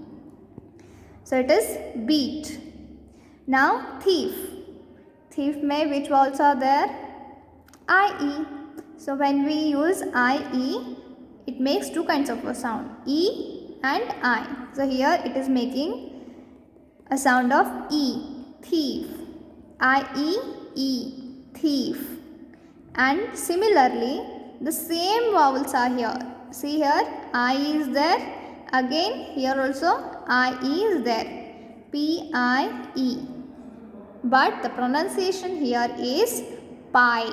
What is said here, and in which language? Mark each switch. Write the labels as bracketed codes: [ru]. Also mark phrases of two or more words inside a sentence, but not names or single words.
[en] So it is beat. Now thief. Thief mein which vowels are there? I-E. So when we use I-E, it makes two kinds of a sound, E and I. So here it is making a sound of E, thief. I-E-E, thief. And similarly, the same vowels are here. See here, I is there. Again, here also I is there. P-I-E. But the pronunciation here is pie.